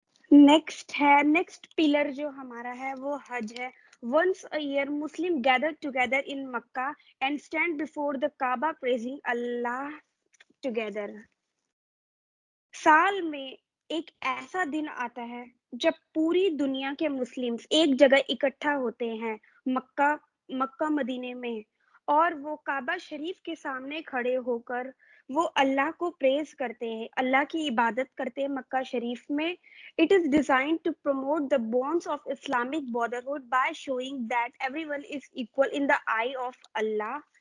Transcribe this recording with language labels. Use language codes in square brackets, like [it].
[ur] Next pillar جو ہمارا ہے وہ حج ہے. [en] Once a year, Muslims gather together in Makkah and stand before the Kaaba praising Allah together. [ur] سال میں ایک ایسا دن آتا ہے جب پوری دنیا کے مسلمز ایک جگہ اکٹھا ہوتے ہیں مکہ مدینے میں، اور وہ کعبہ شریف کے سامنے کھڑے ہو کر وہ اللہ کو پریز کرتے ہیں، اللہ کی عبادت کرتے ہیں مکہ شریف میں. [en] It is designed to promote the bonds of Islamic brotherhood by showing that everyone is equal in the eye of Allah.